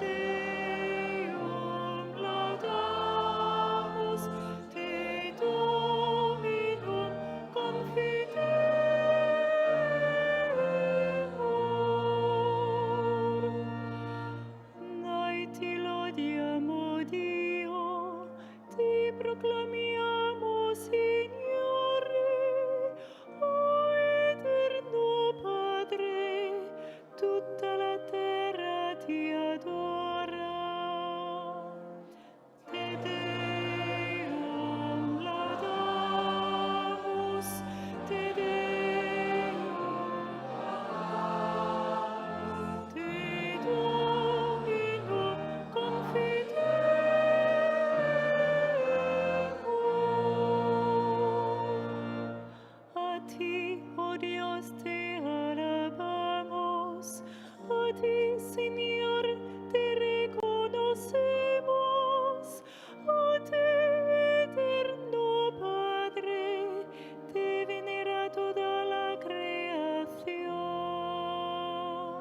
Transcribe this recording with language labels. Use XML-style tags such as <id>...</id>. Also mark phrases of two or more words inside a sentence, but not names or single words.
<la>Deum laudamus, Te Dominum confidemus.</la> <it>Noi ti lodiamo, Dio, ti proclamiamo, Signore, o eterno Padre, tutta la terra ti adora.</it> <la>Te Deum laudamus, Te Deum laudamus, Te Dominum confidemus.</la> <es>A ti, oh Dios, te alabamos, a ti, Señor, te reconocemos, a ti, eterno Padre, te venera toda la creación.</es>